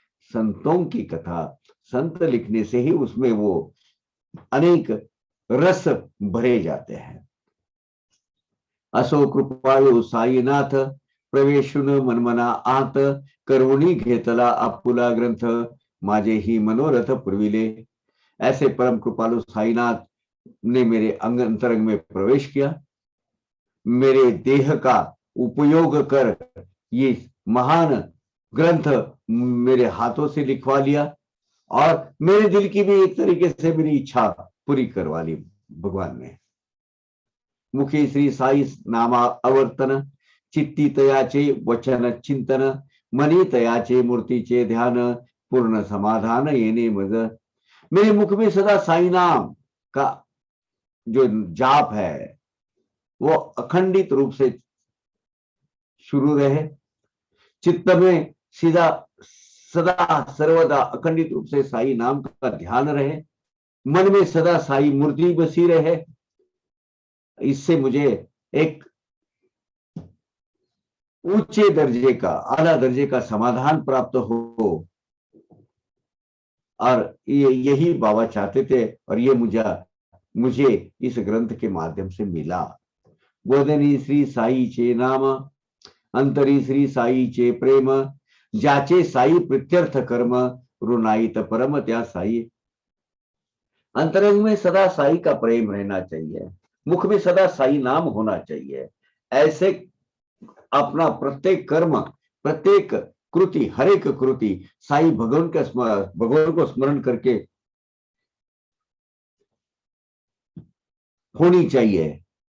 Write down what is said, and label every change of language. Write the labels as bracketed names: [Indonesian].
[Hindi] संतों की कथा संत लिखने से ही उसमें वो अनेक रस भरे जाते हैं। [Marathi] असो कृपाळू साईनाथ, प्रवेशुन मनमना आत, करुणी घेतला आपुला ग्रंथ, माझे ही मनोरथ पुरविले। [Hindi] ऐसे परम कृपालु साईनाथ ने मेरे अंतरंग में प्रवेश किया, मेरे देह का उपयोग कर ये महान ग्रंथ मेरे हाथों से लिखवा लिया, और मेरे दिल की भी एक तरीके से मेरी इच्छा पूरी करवा ली भगवान ने। [Marathi] मुखी श्री साई नामा अवर्तन, चित्ती तयाचे वचन चिंतन, मनी तयाचे मूर्तीचे ध्यान, पूर्ण समाधान येने मज। [Hindi] मेरे मुख में सदा साई नाम का जो जाप है वो अखंडित रूप से शुरू रहे, चित्त में सीधा सदा सर्वदा अखंडित रूप से साई नाम का ध्यान रहे, मन में सदा साई मूर्ति बसी रहे। इससे मुझे एक ऊंचे दर्जे का, आला दर्जे का समाधान प्राप्त हो, और यही बाबा चाहते थे, और ये मुझे इस ग्रंथ के माध्यम से मिला। [Marathi] बोधनी श्री साई चे नाम, अंतरी श्री साई चे प्रेम, जाचे साई प्रत्यर्थ कर्म, रुनाइत परम त्या साई। [Hindi] अंतरंग में सदा साई का प्रेम रहना चाहिए, मुख में सदा साई नाम होना चाहिए। ऐसे अपना प्रत्येक कर्म, प्रत्येक कृति, हर एक कृति साई भगवान को स्मरण करके होनी चाहिए।